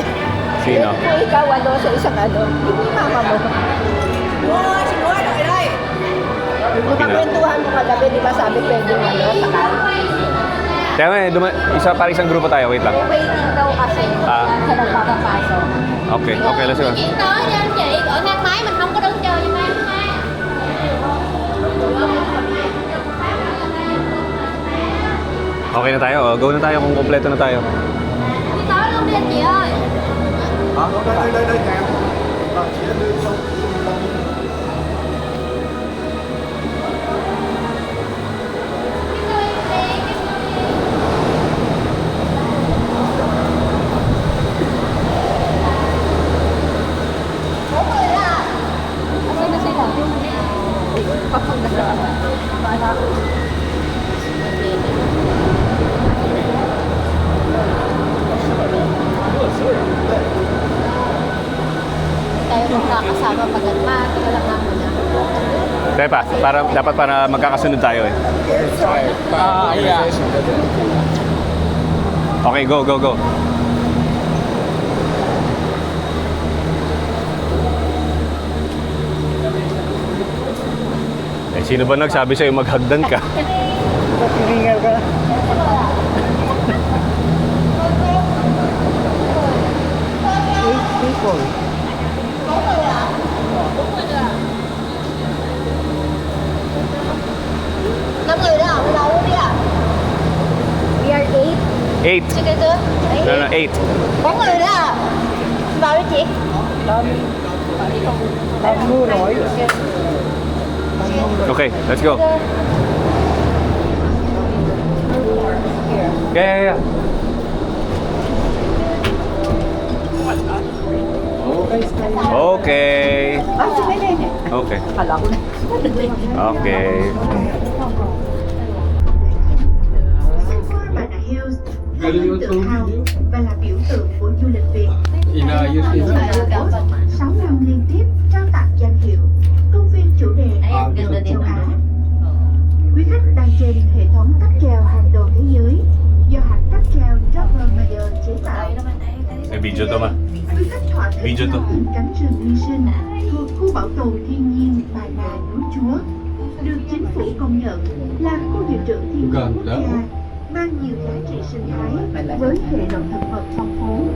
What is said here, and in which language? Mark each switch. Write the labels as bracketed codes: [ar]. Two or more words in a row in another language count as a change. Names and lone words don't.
[tl] Sino? Kung ikaw walo sa isang ano, yung mama mo. Oo, siguro, Eray. Yung kakwentuhan mo kagabi, di ba sabi pwede walo sa kanan? Kaya nga, para isang grupo tayo. Wait lang. Waiting daw kasi sa nagpapapasok. [en] Okay, okay, let's go. [vi] Chuyển tới nha anh chị, ở thang máy mình không có đứng chờ cho em ha. [tl] Okay na tayo. Oh. Go na tayo kung kompleto na tayo. [vi] Đi tới luôn đi anh chị ơi. Đây kèm. Chị đã đưa xong. [tl] Asan na sila? Papunta sa tayo magkakasama pag matagal lang naman na. Tepa, dapat para magkakasunod tayo eh. [en] Okay, go, go, go. [tl] Eh, sino ba nagsabi sa'yo maghagdan ka? Hiningal ka. [en] People. [vi] Năm người đó, ở đâu đi à? [en] We are 8. 8. [tl] Sige to. [en] No, no, 8. [vi] Có người đó à? Vào đi chị. Đang mưa nổi. [en] Okay, let's go. Yeah, yeah, yeah. Okay. [tl] Ah, sige na yun. [en] Okay. [tl] Kala ko na. [en] Okay. [vi] Banana Hills là tên tự hào và là biểu tượng của du lịch Việt. [tl] Inayos ito. [vi] 6 năm liên tiếp trao tặng danh hiệu công viên chủ đề du lịch châu Á. Quý khách đang trên hệ thống cáp treo hàng đầu thế giới do hãng cáp treo Robert Meyer chế tạo. [tl] May video to ma. [vi] Quý khách thỏa thích [tl] Video to. [vi] ngắm cánh rừng Hy Sinh thuộc khu bảo tồn thiên nhiên Bà Nà Núi Chúa, được chính phủ công nhận là khu dự trữ thiên nhiên quốc gia mang nhiều giá trị sinh thái với hệ động thực vật phong phú.